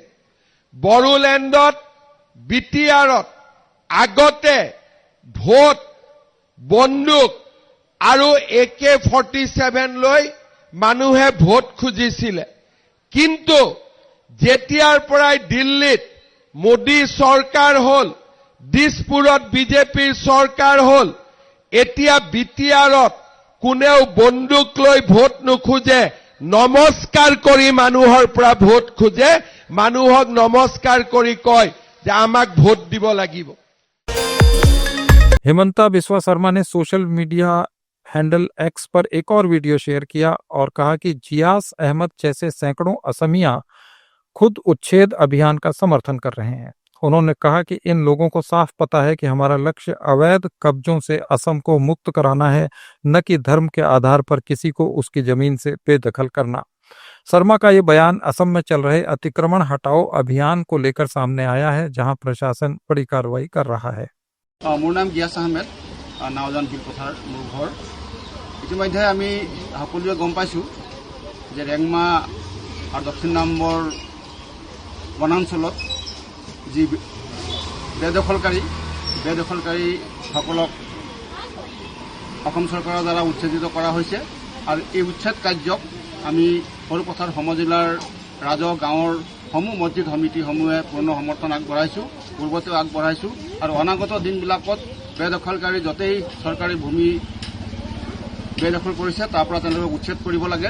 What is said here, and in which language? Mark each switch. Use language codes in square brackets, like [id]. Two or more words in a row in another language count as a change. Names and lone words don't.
[as] বড়োলেণ্ডত বিটিআৰত আগতে ভোট বন্দুক আৰু AK-47 লৈ মানুহে ভোট খুজিছিলে, কিন্তু যেতিয়াৰ পৰাই দিল্লীত মোদী চৰকাৰ হল, দিছপুৰত বিজেপিৰ চৰকাৰ হল, এতিয়া বিটিআৰত কোনেও বন্দুক লৈ ভোট নোখোজে, নমস্কাৰ কৰি মানুহৰ পৰা ভোট খোজে। মানুহক নমস্কাৰ কৰি কয় যে আমাক ভোট দিব লাগিব। [hi] हिमंता बिस्वा शर्मा ने [en] social media handle [hi] एक्स पर एक और वीडियो शेयर किया और कहा कि जियास अहमद जैसे सैकड़ों असमिया खुद उच्छेद अभियान का समर्थन कर रहे हैं। उन्होंने कहा कि इन लोगों को साफ पता है कि हमारा लक्ष्य अवैध कब्जों से असम को मुक्त कराना है, न कि धर्म के आधार पर किसी को उसकी जमीन से बेदखल करना। शर्मा का ये बयान असम में चल रहे अतिक्रमण हटाओ अभियान को लेकर सामने आया है, जहां प्रशासन बड़ी कार्रवाई कर रहा है। [as] মোৰ নাম গিয়াছ আহমেদ, নাওজান বিলপথাৰ মোৰ ঘৰ। ইতিমধ্যে আমি সকলোৱে গম পাইছোঁ যে ৰেংমা আৰু দক্ষিণ নম্বৰ বনাঞ্চলত যি বেদখলকাৰীসকলক অসম চৰকাৰৰ দ্বাৰা উচ্ছেদিত কৰা হৈছে আৰু এই উচ্ছেদ কাৰ্যক আমি সৰুপথাৰ সমজিলাৰ ৰাজহ গাঁৱৰ সমূহ মছজিদ সমিতিসমূহে পূৰ্ণ সমৰ্থন আগবঢ়াইছোঁ, পূৰ্বতেও আগবঢ়াইছোঁ আৰু অনাগত দিনবিলাকত বেদখলকাৰী য'তেই চৰকাৰী ভূমি বেদখল কৰিছে তাৰ পৰা তেওঁলোকক উচ্ছেদ কৰিব লাগে।